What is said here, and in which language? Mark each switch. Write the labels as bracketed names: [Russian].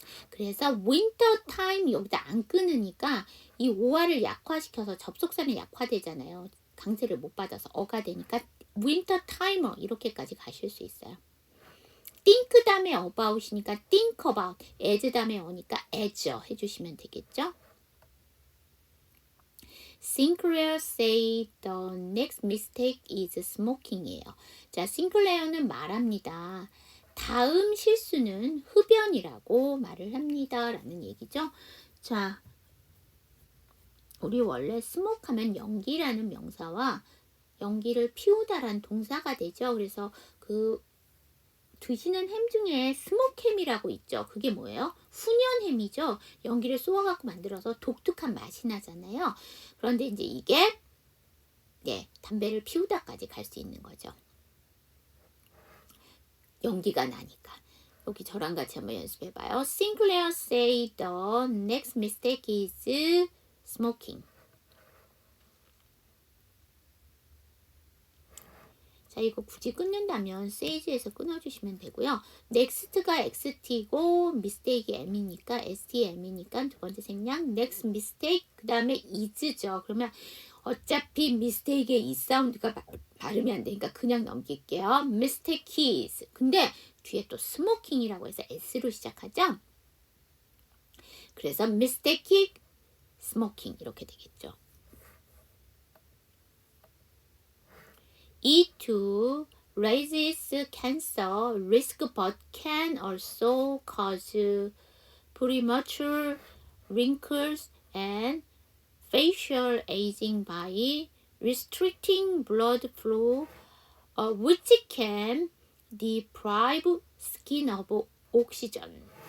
[Korean] 그래서 윈터 타임 여기다 안 끊으니까 이 오화를 약화시켜서 접속사는 약화되잖아요. 강세를 못 받아서 어가 되니까 윈터 타이머 이렇게까지 가실 수 있어요. think 다음에 about이니까 [English] think about, [Korean] as 다음에 어니까 as 해주시면 되겠죠. [English] Sinclair say the next mistake is smoking이에요. [Korean] 자, 싱클레어는 말합니다. 다음 실수는 흡연이라고 말을 합니다. 라는 얘기죠. 자, 우리 원래 smoke하면 연기라는 명사와 연기를 피우다라는 동사가 되죠. 그래서 그 드시는 햄 중에 스모크햄이라고 있죠. 그게 뭐예요? 훈연햄이죠. 연기를 쏘아갖고 만들어서 독특한 맛이 나잖아요. 그런데 이제 이게 담배를 피우다까지 갈 수 있는 거죠. 연기가 나니까. 여기 저랑 같이 한번 연습해봐요. [English] Sinclair say the next mistake is smoking. [Korean] 자, 이거 굳이 끊는다면 sage에서 끊어주시면 되고요. next가 xt고 mistake이 m이니까 stm이니까 두 번째 생략 next mistake 그 다음에 is죠. 그러면 어차피 mistake의 이 사운드가 발음이 안 되니까 그냥 넘길게요. mistake is. 근데 뒤에 또 smoking이라고 해서 s로 시작하죠. 그래서 mistake smoking 이렇게 되겠죠. [English] It too raises cancer risk but can also cause premature wrinkles and facial aging by restricting blood flow, which can deprive skin of oxygen.